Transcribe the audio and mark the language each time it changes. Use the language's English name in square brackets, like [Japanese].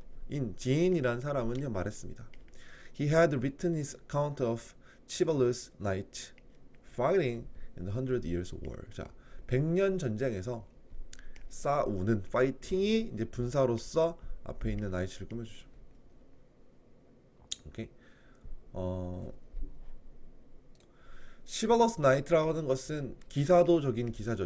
[Korean] 인 지인이라는 사람은요 말했습니다. [English] He had written his account of chivalrous knights fighting in the Hundred Years' War. [Korean] 자, 100년 전쟁에서 싸우는 파이팅이 이제 분사로서 앞에 있는 나이츠를 꾸며주죠. 오케이. chivalrous knight라고 하는 것은 기사도적인 기사죠.